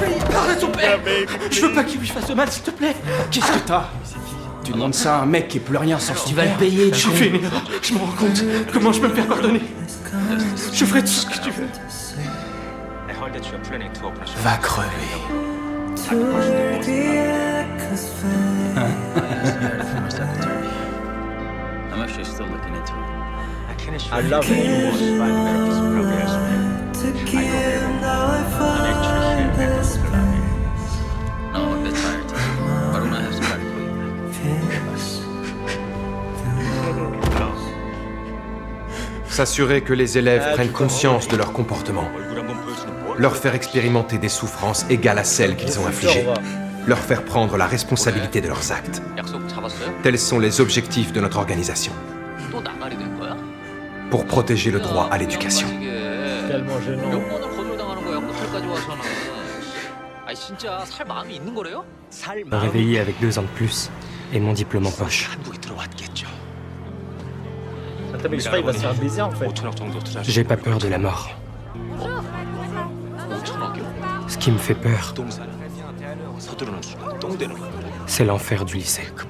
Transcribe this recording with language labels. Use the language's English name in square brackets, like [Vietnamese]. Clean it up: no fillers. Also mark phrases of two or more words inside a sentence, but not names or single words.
[French] supplie, parle à ton père! Je veux pas qu'il lui fasse de mal, s'il te plaît! Qu'est-ce que t'as? Tu demandes ça à un mec qui est plus rien sans Tu vas le payer, J'ai fait une erreur, je me rends compte. Comment je peux me faire pardonner? Je ferai tout ce que tu veux. Va crever. [English] I'm actually still looking into it. I love it. No, I'm a bit tired. Why don't I have somebody for you? [French] S'assurer que les élèves prennent conscience de leur comportement. Leur faire expérimenter des souffrances égales à celles qu'ils ont infligées. Leur faire prendre la responsabilité de leurs actes. [Korean] 약속 잡았어요? [French] Tels sont les objectifs de notre organisation. [Korean] 또 나가리 된 거야? [French] Pour protéger le droit à l'éducation. Tellement gênant. [Korean] 몇 번을 거절당하는 거야 호텔까지 와서는. 아니 진짜 살 마음이 있는 거래요? [French] Me réveiller avec 2 ans de plus et mon diplôme en poche. Attends, mais je crois qu'il va se faire baiser en fait. J'ai pas peur de la mort. Ce qui me fait peur, c'est l'enfer du lycée.